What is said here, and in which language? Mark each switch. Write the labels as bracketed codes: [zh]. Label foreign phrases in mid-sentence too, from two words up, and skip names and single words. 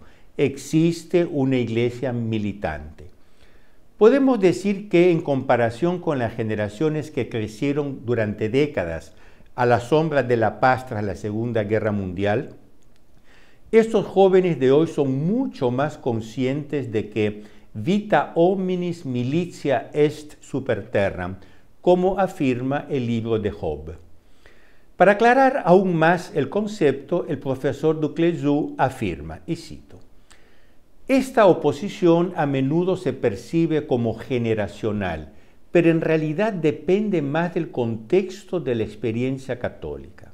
[es] Existe una iglesia militante. Podemos decir que en comparación con las generaciones que crecieron durante décadas a la sombra de la paz tras la Segunda Guerra Mundial, estos jóvenes de hoy son mucho más conscientes de que [la] vita hominis militia est super terram, [es] como afirma el libro de Job. Para aclarar aún más el concepto, el profesor Duclezut afirma, y cito, esta oposición a menudo se percibe como generacional, pero en realidad depende más del contexto de la experiencia católica.